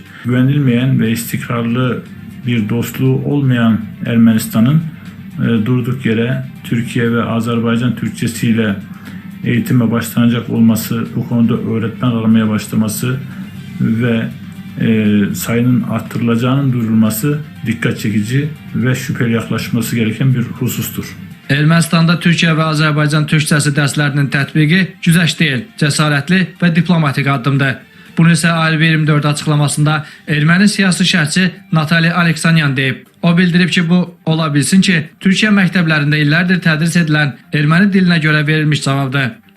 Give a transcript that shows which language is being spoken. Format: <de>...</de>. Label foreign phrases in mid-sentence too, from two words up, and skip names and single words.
<tr>Güvenilmeyen ve istikrarlı bir dostluğu olmayan Ermenistan'ın durduk yere Türkiye ve Azerbaycan Türkçesiyle eğitime başlanacak olması, bu konuda öğretmen aramaya başlaması ve sayının arttırılacağının duyurulması dikkat çekici ve şüpheli yaklaşması gereken bir husustur.</tr> <az>Ermənistanda Türkiyə və Azərbaycan türkçəsi dərslərinin tətbiqi güzəşt deyil, cəsarətli və diplomatik addımdır. Bunu isə ALV24 açıqlamasında erməni siyasi şərhçi Natali Aleksanyan deyib. O bildirib ki, bu ola bilsin ki, Türkiyə məktəblərində illərdir tədris edilən erməni dilinə görə verilmiş cavabdır.</az>